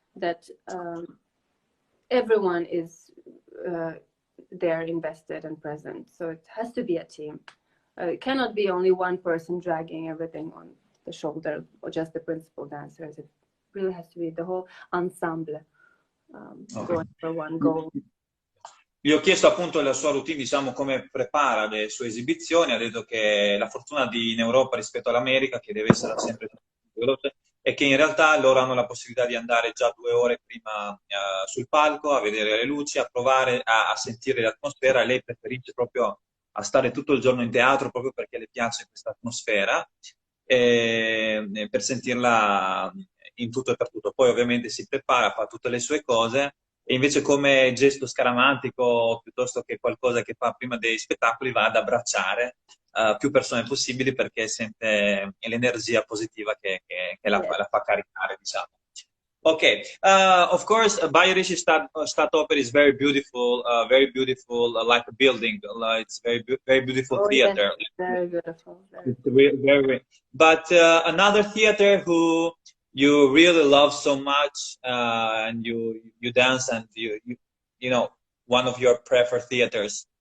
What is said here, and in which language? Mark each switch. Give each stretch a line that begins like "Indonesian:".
English: That everyone is there invested and present. So it has to be a team. It cannot be only one person dragging everything on the shoulder or just the principal dancers. It really has to be the whole ensemble going for one goal.
Italian: Gli ho chiesto appunto la sua routine, diciamo, come prepara le sue esibizioni. Ha detto che la fortuna in Europa rispetto all'America, che deve essere sempre veloce, è che in realtà loro hanno la possibilità di andare già 2 ore prima sul palco, a vedere le luci, a provare a sentire l'atmosfera. Lei preferisce proprio a stare tutto il giorno in teatro proprio perché le piace questa atmosfera, per sentirla in tutto e per tutto. Poi ovviamente si prepara, fa tutte le sue cose, e invece come gesto scaramantico, piuttosto che qualcosa che fa prima dei spettacoli, va ad abbracciare più persone possibili perché sente l'energia positiva che la fa caricare, diciamo.
English: Okay, of course, Bayerische Staatsoper is very beautiful, like a building. It's very beautiful theater. Yes, very beautiful. Very. But another theater who you really love so much, and you dance, and you know, one of your preferred theaters,